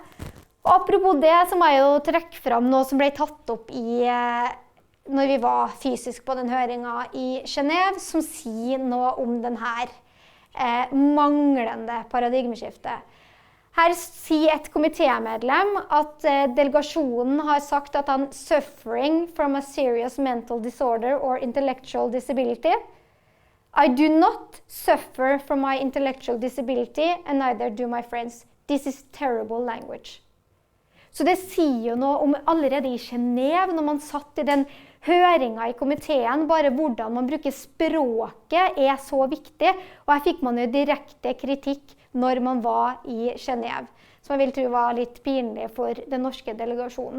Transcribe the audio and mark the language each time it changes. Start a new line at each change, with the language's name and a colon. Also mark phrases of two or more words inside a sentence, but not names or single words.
Norwegian: Og apropos det, så må jeg jo trekke fram noe som ble tatt opp når vi var fysisk på den høringen i Genève, som sier noe om denne manglende paradigmeskiftet. Her sier et komitémedlem at delegasjonen har sagt at han
English: suffering from a serious mental disorder or intellectual disability. I do not suffer from my intellectual disability, and neither do my friends. This is terrible language.
Norwegian: Så det sier jo noe om allerede i Genève, når man satt i den høringen i komiteen, bare hvordan man bruker språket så viktig, og her fikk man jo direkte kritikk når man var i Genève, som jeg vil tro var litt pinlig for den norske delegasjonen.